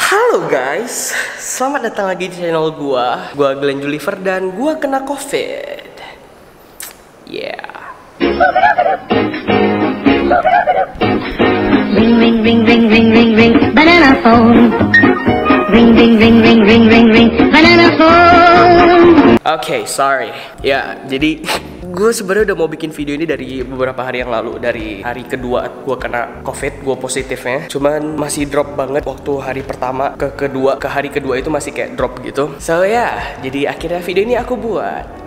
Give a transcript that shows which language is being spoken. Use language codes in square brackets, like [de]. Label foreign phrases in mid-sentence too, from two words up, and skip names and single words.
[id] Halo guys, selamat datang lagi di channel gua Glenn Juliver dan gua kena COVID. [en] Yeah. Ring ring ring ring ring ring ring banana phone. Ring ring ring ring ring ring ring banana phone. Oke, sorry. [id] Ya, jadi gue sebenarnya udah mau bikin video ini dari beberapa hari yang lalu. Dari hari kedua gue kena COVID, gue positifnya. Cuman masih drop banget waktu hari pertama ke kedua. Ke hari kedua itu masih kayak drop gitu. So ya, jadi akhirnya video ini aku buat.